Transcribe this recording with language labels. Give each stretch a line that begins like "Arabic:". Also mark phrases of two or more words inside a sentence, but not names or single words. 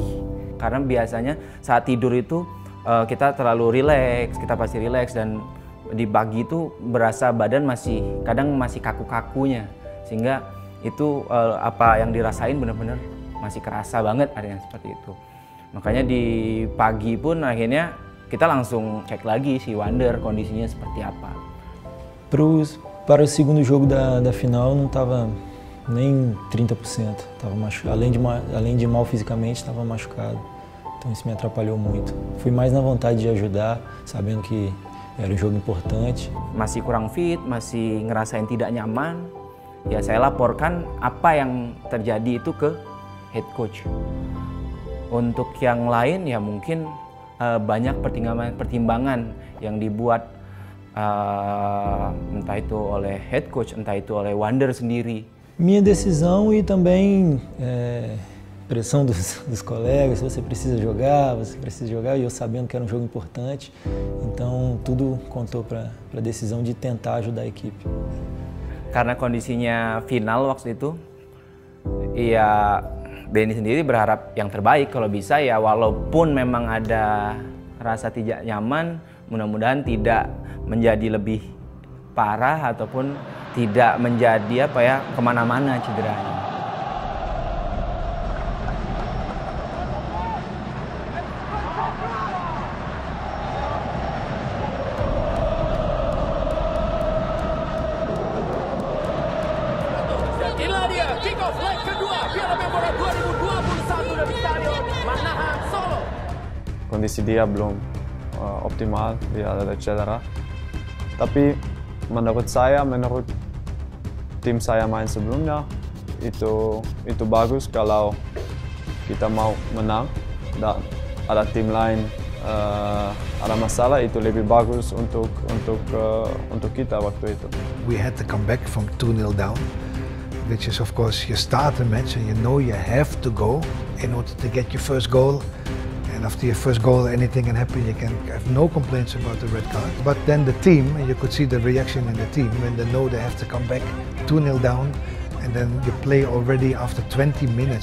Indonesian: Karena biasanya saat tidur itu kita terlalu rileks, kita pasti rileks, dan di pagi itu berasa badan kadang masih kaku-kakunya, sehingga itu apa yang dirasain benar-benar masih kerasa banget, artinya seperti itu. Makanya di pagi pun akhirnya kita langsung cek lagi si Wander kondisinya seperti apa.
Portuguese: Para o segundo jogo da final não estava nem 30%, estava machucado. Além de mal fisicamente, estava machucado. Então isso me atrapalhou muito. Fui mais na vontade de ajudar, sabendo que era um jogo importante.
Indonesian: Masih kurang fit, masih ngerasain tidak nyaman. Ya saya laporkan apa yang terjadi itu ke
English: head coach.
Indonesian: Untuk yang lain ya mungkin banyak pertimbangan yang dibuat entah itu oleh
English: head coach,
Indonesian: entah itu oleh Wander sendiri.
Portuguese: Minha decisão e também pressão dos colegas, você precisa jogar, e eu sabendo que era um jogo importante, então tudo contou para a decisão de tentar ajudar a equipe.
Indonesian: Karena kondisinya final waktu itu, ya Benny sendiri berharap yang terbaik kalau bisa ya, walaupun memang ada rasa tidak nyaman, mudah-mudahan tidak menjadi lebih parah ataupun tidak menjadi kemana-mana cederanya. Inilah dia
English: kick off
Indonesian: leg kedua Piala Menpora 2021 dari Stadion Manahan Solo. Kondisi dia belum optimal, dia ada cedera. Tapi menurut tim saya main sebelumnya itu bagus. Kalau kita mau menang dan ada tim lain ada masalah, itu lebih bagus untuk kita waktu itu.
English: We had to come back from 2-0 down, which is of course you start the match and you know you have to go in order to get your first goal. And after your first goal, anything can happen. You can have no complaints about the red card. But then the team, and you could see the reaction in the team when they know they have to come back 2-0 down, and then you play already after 20 minutes.